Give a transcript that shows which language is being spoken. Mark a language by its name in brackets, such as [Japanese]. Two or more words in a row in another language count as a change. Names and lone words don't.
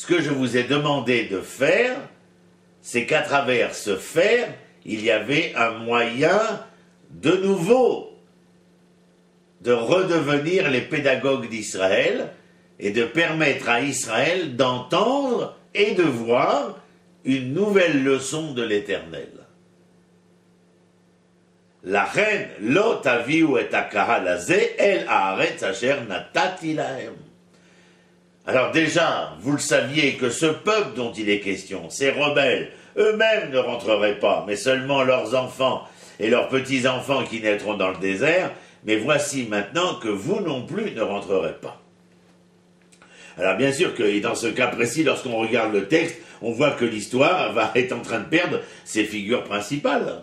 [French] Ce que je vous ai demandé de faire, c'est qu'à travers ce faire, il y avait un moyen de nouveau de redevenir les pédagogues d'Israël et de permettre à Israël d'entendre et de voir une nouvelle leçon de l'Éternel. La reine, [Hebrew] לא תביאו את הקהל הזה אל הארץ אשר נתתי להם. [French] Alors déjà, vous le saviez que ce peuple dont il est question, ces rebelles, eux-mêmes ne rentreraient pas, mais seulement leurs enfants et leurs petits-enfants qui naîtront dans le désert, mais voici maintenant que vous non plus ne rentrerez pas. Alors bien sûr que dans ce cas précis, lorsqu'on regarde le texte, on voit que l'histoire est en train de perdre ses figures principales.